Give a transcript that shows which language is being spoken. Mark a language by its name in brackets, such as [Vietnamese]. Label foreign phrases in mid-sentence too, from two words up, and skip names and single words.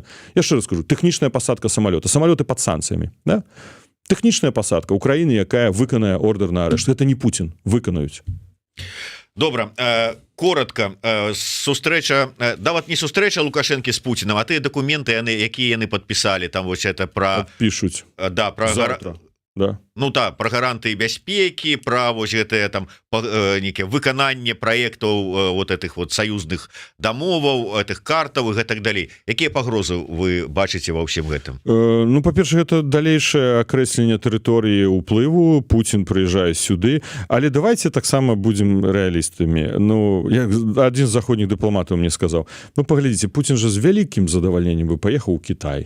[Belarusian] Яшчэ раз скажу, тэхнічная пасадка самалёта, самалёты пад санкцыямі, да? Тэхнічная пасадка Украіны, якая выканае ордер на арышт. Гэта не Путін, выканаюць. Добра, коротко, сустрэча, да, вот не сустрэча Лукашенко с Путиным, а тыя документы, якія яны подписали, там вось это про... [Russian] Пишут. Да, про... Завтра. Да. [Belarusian] Ну так, про гарантыі бяспекі, про вось гэтае там нейкае выкананне праектаў [Russian] вот этих вот [Belarusian] саюзных дамоваў, этих картаў і гэтак далей. Якія пагрозы вы бачыце ва ўсім гэтым? Ну, па-першае, гэта далейшае акрэсленне тэрыторыі ўплыву. Путін прыязджае сюды, але давайте таксама будзем рэалістамі. Ну, як адзін з заходніх дыпламатаў мне сказаў, ну, паглядзіце, Путін жа з вялікім задавальненнем бы паехаў у Кітай.